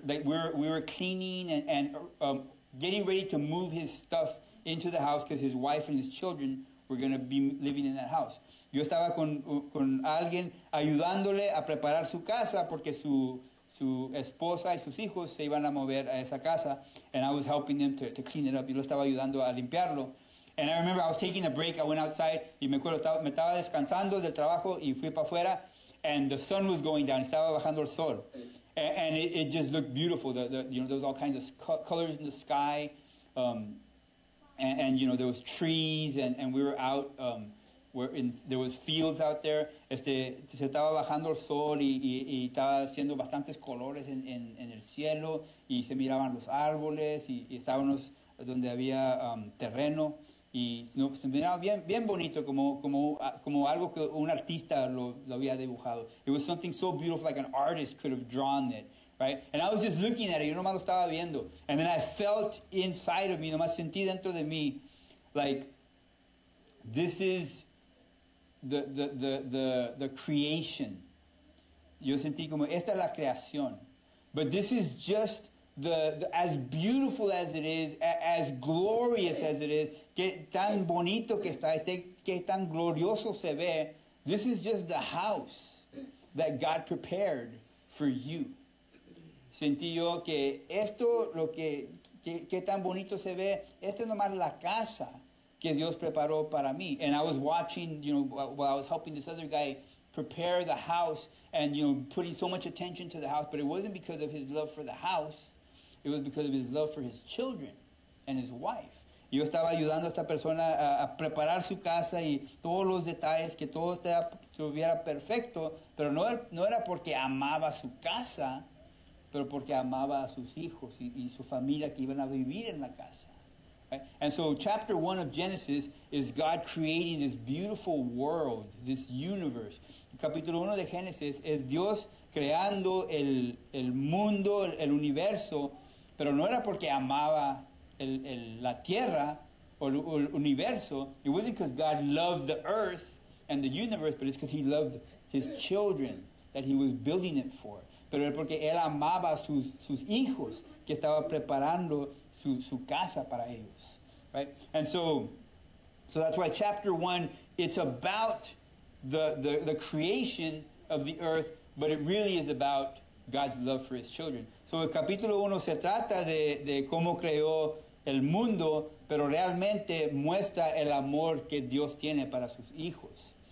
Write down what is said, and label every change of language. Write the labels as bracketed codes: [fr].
[en] That we were cleaning and getting ready to move his stuff into the house because his wife and his children were going to be living in that house. [es] Yo estaba con alguien ayudándole a preparar su casa porque su esposa y sus hijos se iban a mover a esa casa, [en] and I was helping them to clean it up. [es] Yo lo estaba ayudando a limpiarlo. [en] And I remember I was taking a break. I went outside [es] y me acuerdo, me estaba descansando del trabajo y fui para afuera, [en] and the sun was going down. [es] Estaba bajando el sol. [en] And it just looked beautiful. There was all kinds of colors in the sky. And there was trees, and we were out, there was fields out there. [es] Se estaba bajando el sol y estaba haciendo bastantes colores en el cielo, y se miraban los árboles, y estábamos donde había terreno, y se miraba bien bonito, como algo que un artista lo había dibujado. [en] It was something so beautiful, like an artist could have drawn it. Right? And I was just looking at it, [es] yo nomás lo estaba viendo. [en] And then I felt inside of me, [es] nomás sentí dentro de mí, [en] like, this is the creation. [es] Yo sentí como, esta es la creación. [en] But this is just as beautiful as it is, as glorious as it is, [es] que tan bonito que está, que tan glorioso se ve. [en] This is just the house that God prepared for you. [es] Sentí yo que esto, que tan bonito se ve, esta es nomás la casa que Dios preparó para mí. [en] And I was watching, while I was helping this other guy prepare the house, and, putting so much attention to the house, but it wasn't because of his love for the house, it was because of his love for his children and his wife. [es] Yo estaba ayudando a esta persona a preparar su casa y todos los detalles, que todo estuviera perfecto, pero no era porque amaba su casa, pero porque amaba a sus hijos y su familia que iban a vivir en la casa. Right? [en] And so chapter 1 of Genesis is God creating this beautiful world, this universe. [es] El capítulo 1 de Génesis es Dios creando el mundo, el universo, pero no era porque amaba la tierra o el universo. [en] It wasn't because God loved the earth and the universe, but it's because he loved his children that he was building it for. [es] Pero es porque él amaba a sus hijos, que estaba preparando su casa para ellos. [en] Right? And so that's why chapter 1, it's about the creation of the earth, but it really is about God's love for his children. [es] So el capítulo 1 se trata de cómo creó el mundo, pero realmente muestra el amor que Dios tiene para sus hijos.